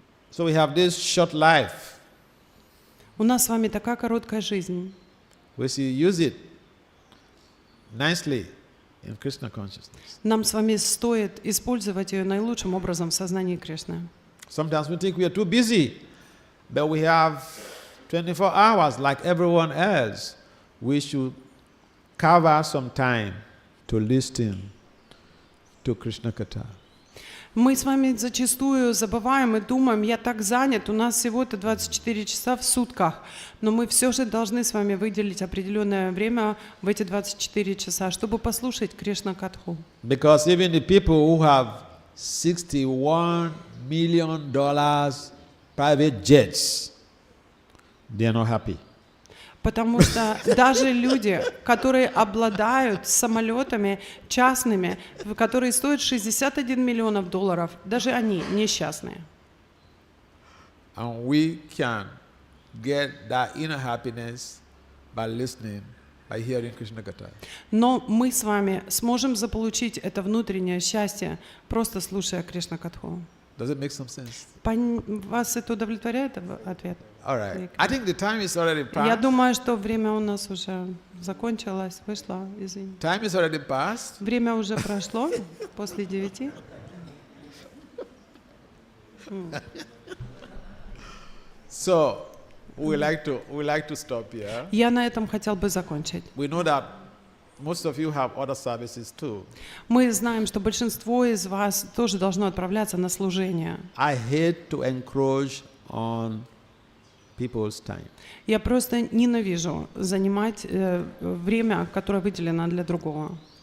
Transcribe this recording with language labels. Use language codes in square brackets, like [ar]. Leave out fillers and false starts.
[en] So we have this short life. [ru] У нас с вами такая короткая жизнь. [en] We should use it nicely in Krishna consciousness. [ru] Нам с вами стоит использовать ее наилучшим образом в сознании Кришны. [en] Sometimes we think we are too busy, but we have 24 hours like everyone else. We should carve out some time to listen to Krishna Katha. [ru] Мы с вами зачастую забываем и думаем, я так занят, у нас всего-то 24 часа в сутках, но мы все же должны с вами выделить определенное время в эти 24 часа, чтобы послушать Кришна Катху. [en] Because even the people who have $61 million private jets, they are not happy. [ru] Потому что даже люди, которые обладают самолетами частными, которые стоят $61 миллионов, даже они несчастные. [en] And we can get that inner happiness by listening, by hearing Krishna Katha. [ru] Но мы с вами сможем заполучить это внутреннее счастье, просто слушая Кришна Катху. [en] Does it make some sense? [ru] Вас это удовлетворяет ответ? [en] All right. I think the time is already passed. [ru] Я думаю, что время у нас уже закончилось, вышло, извините. [en] Time is already passed. [ru] Время уже прошло, после 9. [en] So we like to stop here. [ru] Я на этом хотел бы закончить. [en] We know that most of you have other services too. [ru] Мы знаем, что большинство из вас тоже должно отправляться на служение. [en] I hate to encroach on people's time. [ru] Я просто ненавижу занимать время, которое выделено для другого.